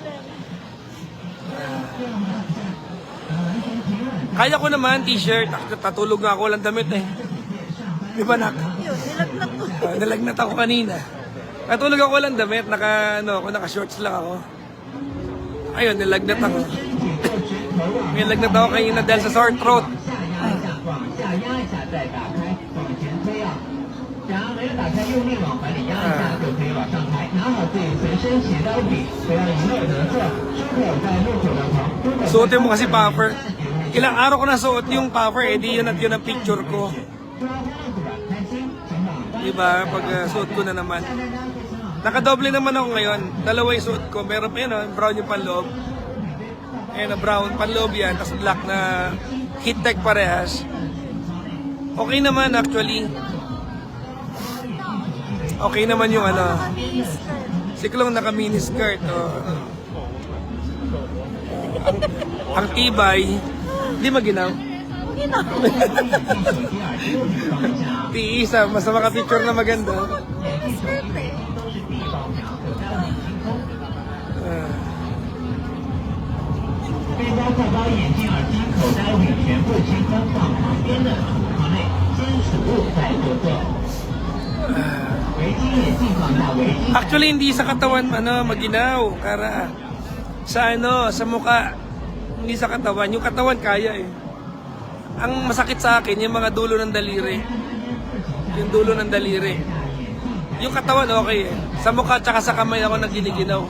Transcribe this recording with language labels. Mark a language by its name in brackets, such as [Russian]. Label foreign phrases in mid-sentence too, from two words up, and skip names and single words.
[Filipino] Kaya ko naman, t-shirt. Tatulog na ako, walang damit eh. Di ba nak? Yun, nilagnat ko. Nalagnat ako kanina. Natulog ako walang damit, naka-shorts lang ako. Ayun, nilagnat ako. Nilagnat ako kanina dahil sa sore throat. [Chinese] 往下压一下，再打开，往前推啊。然后没有打开，用力往怀里压一下就可以往上抬。拿好自己随身携带物品，不要一乐得瑟。出口在路口的旁。 [Filipino] Suotin mo kasi puffer. Ilang araw ko na suot yung puffer, di yun at yun ang picture ko. Diba? Pag suot ko na naman. Nakadoble naman ako ngayon. Dalawa yung suot ko. Meron pa yun, brown yung panloob. Ayan, brown panloob yan. Tapos black na heat tech parehas. Okay naman actually. Okay naman yung ano. Siklong naka mini skirt. Ang tibay. Hindi maginaw. Ginaw. Tiisa, mas maka-picture na maganda. Skirt eh. [Chinese] 背包、挎包、眼镜、耳机、口袋物品全部清空，放旁边的储藏内，先储物再做做。围巾、眼镜放下围巾。 [Filipino] Actually, hindi sa katawan maginaw. Kara. Sa mukha. Hindi sa katawan. Yung katawan kaya eh. Ang masakit sa akin, yung mga dulo ng daliri. Yung dulo ng daliri. Yung katawan okay eh. Sa mukha tsaka sa kamay ako nagginiginaw.